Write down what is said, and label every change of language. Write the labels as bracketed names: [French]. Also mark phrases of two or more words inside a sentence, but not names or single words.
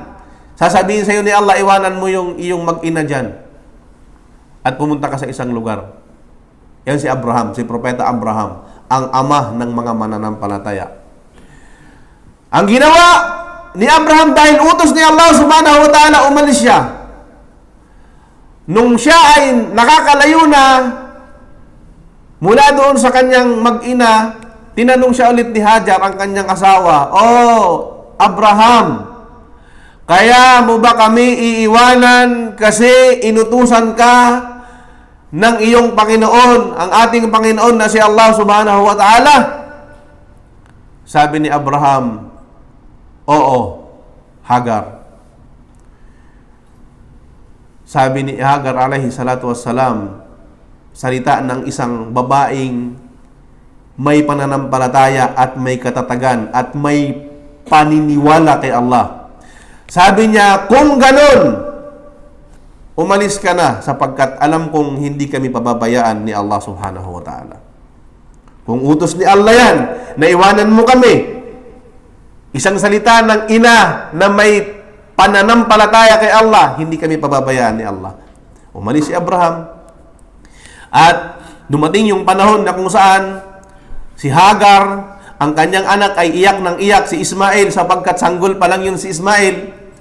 [Filipino] Sasabihin sa'yo ni Allah, iwanan mo yung iyong mag-ina dyan at pumunta ka sa isang lugar. Yan si Abraham, si Propeta Abraham, ang ama ng mga mananampalataya. Ang ginawa ni Abraham dahil utos ni Allah [Arabic] سبحانه وتعالى, [Filipino] umalis siya. Nung siya ay nakakalayo na mula doon sa kanyang mag-ina, tinanong siya ulit ni Hajar, ang kanyang asawa, "Oh, Abraham, Kaya mo ba kami iiwanan kasi inutusan ka ng iyong Panginoon, ang ating Panginoon na si Allah [Arabic] سبحانه وتعالى? [Filipino] Sabi ni Abraham, oo, Hagar. Sabi ni Hagar [Arabic] عليه الصلاة والسلام, [Filipino] salita ng isang babaeng may pananampalataya at may katatagan at may paniniwala kay Allah. Sabi niya, kung ganun, umalis ka na sapagkat alam kong hindi kami pababayaan ni Allah [Arabic] سبحانه وتعالى. [Filipino] Kung utos ni Allah yan, naiwanan mo kami. Isang salita ng ina na may pananampalataya kay Allah, hindi kami pababayaan ni Allah. Umalis si Abraham. At dumating yung panahon na kung saan si Hagar, ang kanyang anak ay iyak ng iyak, si Ismail, sapagkat sanggol pa lang yun si Ismail.